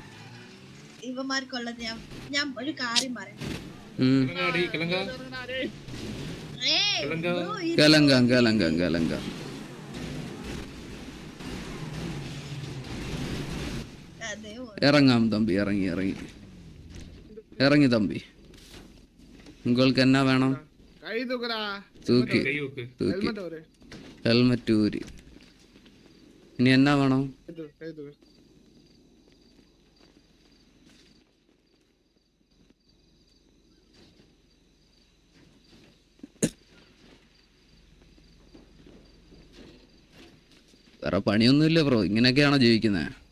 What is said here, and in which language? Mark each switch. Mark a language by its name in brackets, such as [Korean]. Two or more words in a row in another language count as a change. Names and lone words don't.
[Malayalam] ഇവന്മാർക്കുള്ളത് ഞാൻ ഒരു കാര്യം പറയാം. കലങ്ക ഇറങ്ങാം തമ്പി, ഇറങ്ങി തമ്പി. [Tamil] உங்களுக்கு என்ன வேணும்? [Malayalam] തൂക്കി ഹെൽമെറ്റ് ഊരി. ഇനി എന്നാ വേണം? വേറെ പണിയൊന്നുമില്ല ബ്രോ, ഇങ്ങനെയൊക്കെയാണോ ജീവിക്കുന്നത്?